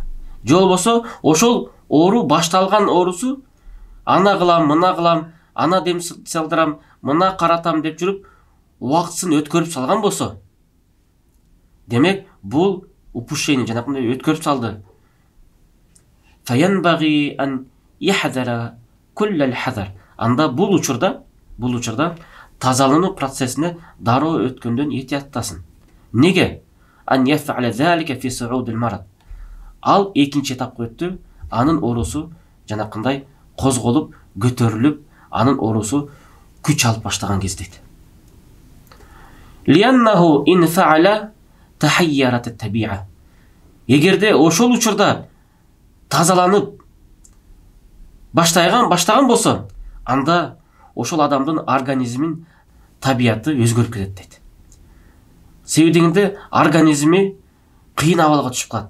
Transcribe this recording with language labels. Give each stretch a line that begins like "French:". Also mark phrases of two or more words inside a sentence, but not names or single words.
Kyrgyz: Же болбосо ошол оору башталган оорусу, ана кылам, мына кылам, ана дем салдырам, мына каратам деп жүрүп, убактысын өткөрүп салган болсо, демек бул упущение, жанакындай өткөрүп салды.
Arabic: فينبغي أن يحذر كل الحذر.
Kyrgyz: Анда бул учурда тазалануу процессине дароо өткөндөн этияттасын. Неге?
Arabic: أن يفعل ذلك في صعود المرض.
Kyrgyz: Ал экинчи этапка өттү, анын оорусу жанакындай козголуп, көтөрүлүп, анын оорусу күч алып баштаган кездейт.
Arabic: لأنه إن فعل تحيرت الطبيعة.
Kyrgyz: Эгерде ошол учурда тазаланып баштаган болсо, анда ошол адамдын организмин табияты өзгөрүп кетет дейт. Себеби дегенде организми кыйын абалга түшүп калат.